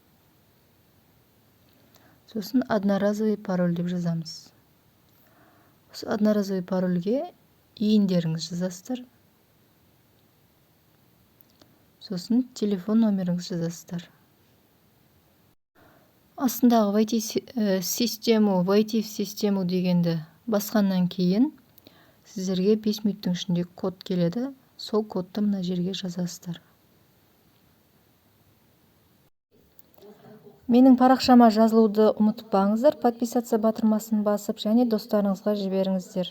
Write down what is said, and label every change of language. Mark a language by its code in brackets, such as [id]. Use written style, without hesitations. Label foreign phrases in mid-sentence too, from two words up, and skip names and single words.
[kk] Сосын [ru] одноразовый пароль [kk] деп жазамыз. Осы [ru] одноразовый парольге [kk] иіндеріңіз жазасыздар. Сосын телефон номеріңіз жазасыздар. Астындағы [ru] войти в систему [kk] дегенді басқаннан кейін сіздерге 5 минуттың ішінде код келеді. Сол кодты мына жерге жазасыздар. Менің парақшама жазылуды ұмытпаңыздар. Подписаться батырмасын басып, және достарыңызға жіберіңіздер.